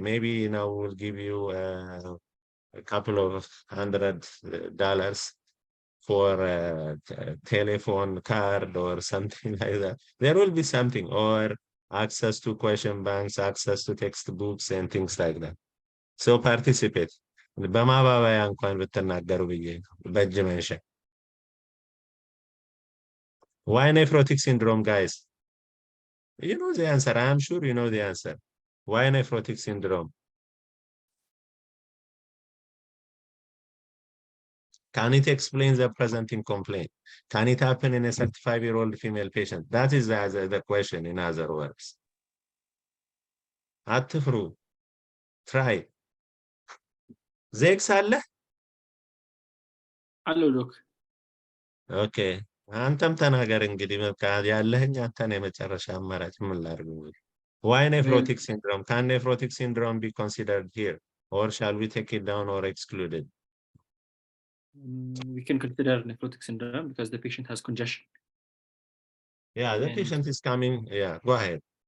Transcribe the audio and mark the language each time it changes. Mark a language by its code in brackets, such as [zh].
[en] Maybe, we'll give you a couple of $100 for a telephone card or something like that. There will be something, or access to question banks, access to textbooks and things like that. So participate. [am] በማባበያ እንኳን ብትናገሩ ብዬ ነው፣ በእጅ መንሻ። [en] Why nephrotic syndrome, guys? You know the answer. I am sure you know the answer. Why nephrotic syndrome? Can it explain the presenting complaint? Can it happen in a 35-year-old female patient? That is the question, in other words. [am] አትፍሩ። [en] Try. [am] ዜክስ አለ? አሎ ዶክ። ኦኬ፣ አንተም ተናገር እንግዲህ። በቃ ያለህኝ አንተን የመጨረሻ አማራጭ ምን ላድርግ? [en] Why nephrotic syndrome? Can nephrotic syndrome be considered here? Or shall we take it down or exclude it? We can consider nephrotic syndrome because the patient has congestion. Yeah, the patient is coming. Yeah, go ahead.